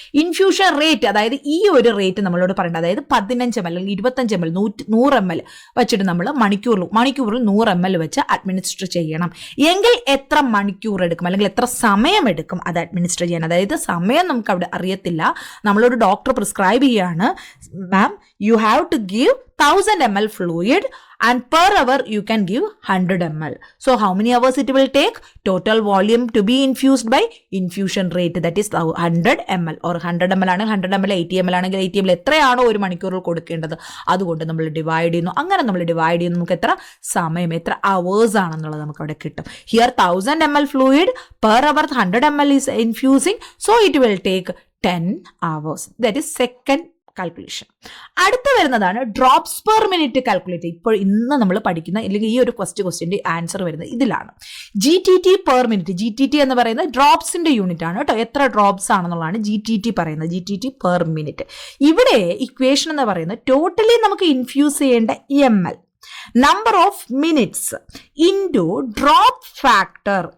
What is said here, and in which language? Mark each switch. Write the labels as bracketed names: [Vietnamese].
[Malayalam] Infusion rate, അതായത് ഈ ഒരു റേറ്റ് നമ്മളോട് പറയേണ്ടത്, അതായത് 15 ml അല്ലെങ്കിൽ 25 ml 100 ml വെച്ചിട്ട് നമ്മൾ മണിക്കൂറിൽ 100 ml വെച്ച് അഡ്മിനിസ്റ്റർ ചെയ്യണം. എങ്കിൽ എത്ര മണിക്കൂർ എടുക്കും അല്ലെങ്കിൽ എത്ര സമയം എടുക്കും അത് അഡ്മിനിസ്റ്റർ ചെയ്യാൻ? അതായത് സമയം നമുക്ക് അവിടെ അറിയത്തില്ല. നമ്മളൊരു ഡോക്ടർ പ്രിസ്ക്രൈബ് ചെയ്യാണ്, [English] Ma'am you have to give 1000 ml fluid and per hour you can give 100 ml. So how many hours it will take? Total volume to be infused by infusion rate, that is 100 ml or 100 ml [Malayalam] ആണെങ്കിൽ 100 ml, 80 ml ആണെങ്കിൽ 80 ml എത്രയാണോ ഒരു മണിക്കൂറിൽ കൊടുക്കേണ്ടത് അതുകൊണ്ട് നമ്മൾ divide ചെയ്യുന്നു. അങ്ങനെ നമ്മൾ ഡിവൈഡ് ചെയ്യുന്നു, നമുക്ക് എത്ര സമയം, എത്ര അവേഴ്സ് ആണെന്നുള്ളത് നമുക്ക് അവിടെ കിട്ടും. [English] Here 1000 ml fluid, per hour 100 ml is infusing, so it will take 10 hours. That is second calculation. [Malayalam] അടുത്ത വരുന്നതാണ് ഡ്രോപ്സ് പെർ മിനിറ്റ് കാൽക്കുലേറ്റ്. ഇപ്പോൾ ഇന്ന് നമ്മൾ പഠിക്കുന്ന അല്ലെങ്കിൽ ഈ ഒരു ക്വസ്റ്റ്യൻ്റെ ആൻസർ വരുന്നത് ഇതിലാണ്. GTT per minute. GTT എന്ന് പറയുന്നത് ഡ്രോപ്സിന്റെ യൂണിറ്റ് ആണ് കേട്ടോ. എത്ര ഡ്രോപ്സ് ആണെന്നുള്ളതാണ് GTT പറയുന്നത്. GTT per minute. ഇവിടെ ഇക്വേഷൻ എന്ന് പറയുന്നത് ടോട്ടലി നമുക്ക് ഇൻഫ്യൂസ് ചെയ്യേണ്ട ml, number of minutes into drop factor.